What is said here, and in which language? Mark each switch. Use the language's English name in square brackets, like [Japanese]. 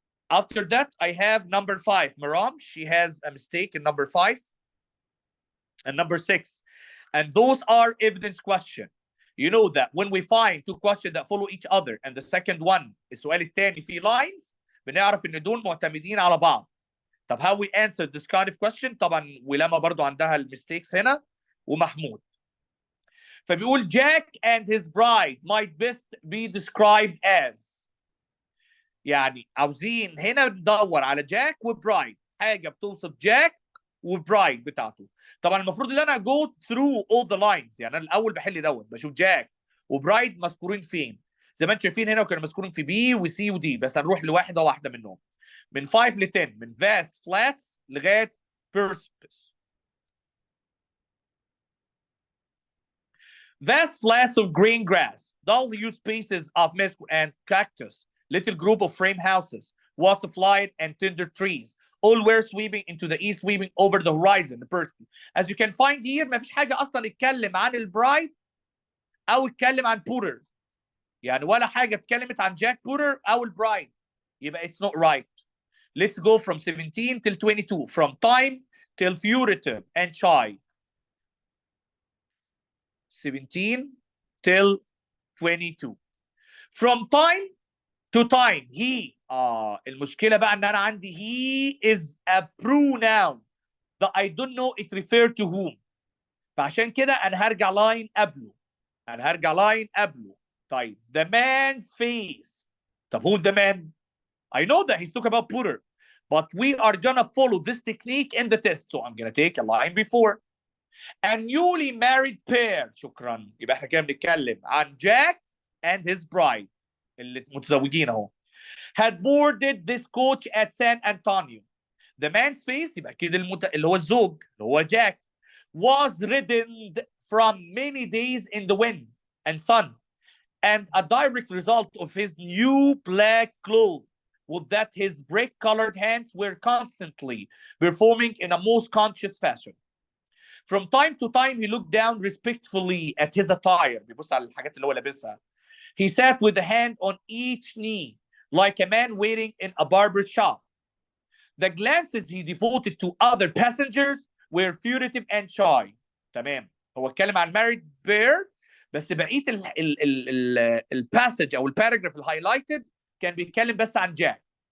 [English] After that, I have number 5. Maram, she has a mistake in number 5 and number 6. And those are evidence question. You know that when we find two questions that follow each other and the second one [Arabic] السؤال الثاني فيه [English] lines, [Arabic] بنعرف ان دول معتمدين على بعض. طب [English] how we answer this kind of question؟ [Arabic] طبعا ولما برضو عندها الميستيكس هنا ومحمود. [English] فبيقول Jack and his bride might best be described as. [Arabic] يعني عاوزين هنا ندور على جاك وبرايد، حاجه بتوصف جاك وبرايد بتاعته. طبعا المفروض ان انا [English] go through all the lines، [Arabic] يعني انا الاول بحل دوت بشوف جاك وبرايد مذكورين فين. زي ما انتم شايفين هنا وكانوا مذكورين في بي وسي ودي، بس هنروح لواحده منهم. من 5 ل 10، من vast flats لغايه precipice. [English] Vast flats of green grass, dull hued spaces of mesquite and cactus, little group of frame houses, walks of light and tender trees, all were sweeping into the east, sweeping over the horizon. The person, as you can find here, [Arabic] ما فيش حاجة أصلا اتكلم عن البرايد أو اتكلم عن بورر. يعني ولا حاجة اتكلمت عن جاك بورر أو البرايد. [English] يبقى it's not right. Let's go from 17 till 22, from time till furtive and shy. 17 till 22. From time to time, he. [Arabic] المشكلة بقى ان انا عندي [English] he is a pronoun that I don't know it refer to whom. [Arabic] فعشان كده انا هرجع line قبله. [English] طيب the man's face. طب who's the man? I know that he's talking about Putter, but we are gonna follow this technique in the test, so I'm gonna take a line before. A newly married pair. شكرا. [Arabic] يبقى احنا كده بنتكلم عن Jack and his bride اللي متزوجين اهو. [English] had boarded this coach at San Antonio. The man's face [Arabic] يبقى كده اللي هو [English] الزوج اللي هو Jack was reddened from many days in the wind and sun, and a direct result of his new black clothes was that his brick-colored hands were constantly performing in a most conscious fashion. From time to time, he looked down respectfully at his attire. [Arabic] بيبص على الحاجات اللي هو لابسها. [English] He sat with a hand on each knee, like a man waiting in a barber shop. The glances he devoted to other passengers were furtive and shy. [Arabic] تمام. هو اتكلم عن married pair، بس بقية الباسج أو الباراجراف الهايلايتد كان بيتكلم بس عن جاك.